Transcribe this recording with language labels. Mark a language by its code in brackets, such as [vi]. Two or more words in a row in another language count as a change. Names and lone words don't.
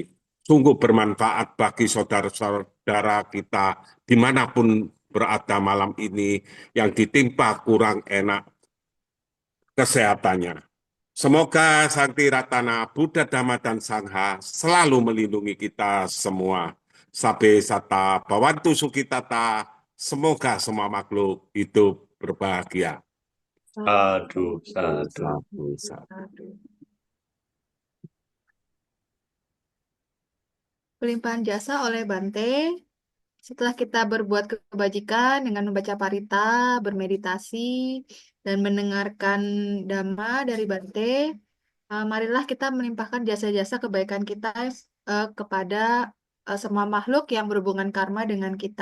[id] Sungguh bermanfaat bagi saudara-saudara kita dimanapun berada malam ini yang ditimpa kurang enak kesehatannya. Semoga Santi Ratana, Buddha, Dhamma, dan Sangha selalu melindungi kita semua. [pi] Sabe sata bawantu sukitata, [id] semoga semua makhluk hidup berbahagia. [pi] sadu, sadu. [id] pelimpahan jasa oleh Bante. Setelah kita berbuat kebajikan dengan membaca parita, bermeditasi, dan mendengarkan dhamma dari Bante, marilah kita melimpahkan jasa-jasa kebaikan kita kepada semua makhluk yang berhubungan karma dengan kita.